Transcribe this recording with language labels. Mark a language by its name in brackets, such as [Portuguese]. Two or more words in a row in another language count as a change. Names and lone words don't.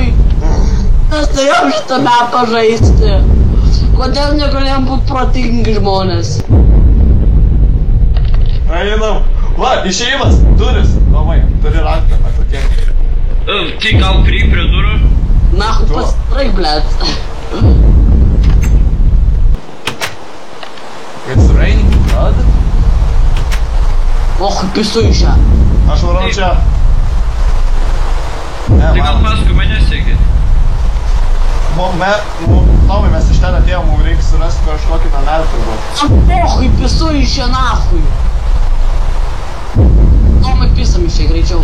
[Lithuanian] Mes turėjom šitą mapą žaisti. Kodėl negalėjom būti protingi žmonės? Einam. Va, išėjimas. Duris. Tomai, turi raktą. Tokie. Tai gal prie durų? Nachui, pasitraik, bled. [English] It's raining blood. [Lithuanian] Och, pisu į šią. Aš varau čia. Ne, Tai gal man. paskui mane sekit. Tomai, mes iš ten atėjom, mums reikia surasti kažkokį namelį turbūt. Ochui, pisu į šią, nachui. Tomai, pisam į šią greičiau.